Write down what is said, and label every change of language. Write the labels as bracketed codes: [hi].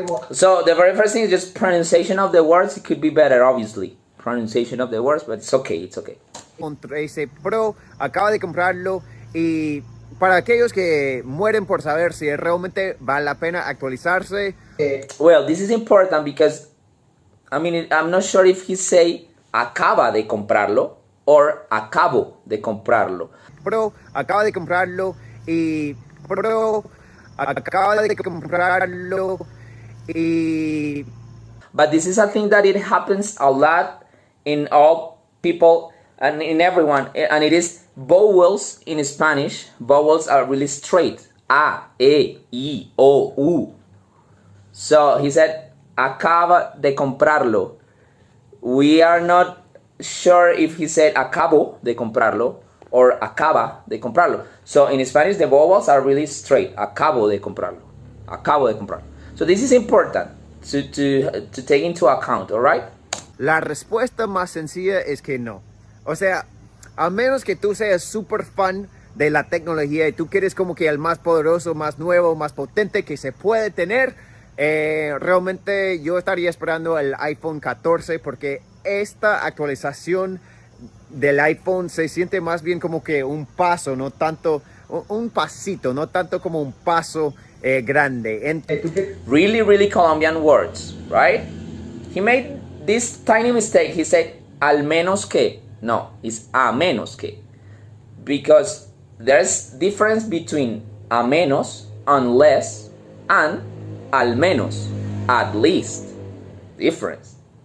[en] So the very first thing is just pronunciation of the words. It could be better, obviously. Pronunciation of the words, but it's okay. [es] iPhone 13 Pro, acaba de comprarlo y para aquellos que mueren por saber si realmente vale la pena actualizarse. [en] Well, this is important because, I mean, I'm not sure if he say [es] acaba de comprarlo [en] or [es] acabo de comprarlo. Pro acaba de comprarlo y... Pro acaba de comprarlo y... [en] But this is a thing that it happens a lot in all people and in everyone, and it is vowels in Spanish. Vowels are really straight. A, E, I, O, U. So he said, [es] acaba de comprarlo. [en] We are not sure if he said [es] acabo de comprarlo [en] or [es] acaba de comprarlo. [en] So in Spanish, the vowels are really straight. [es] Acabo de comprarlo. Acabo de comprarlo. [en] So this is important to take into account, all right? [es] La respuesta más sencilla es que no. O sea, a menos que tú seas súper fan de la tecnología y tú quieres como que el más poderoso, más nuevo, más potente que se puede tener, realmente yo estaría esperando el iPhone 14 porque esta actualización del iPhone se siente más bien como que un paso, no tanto un pasito, no tanto como un paso grande. [en] Really Colombian words, right? He made this tiny mistake. He said [es] al menos que. [en] No, it's [es] a menos que. [en] Because there's difference between [es] a menos, [en] unless, and [es] al menos, [en] at least. Difference.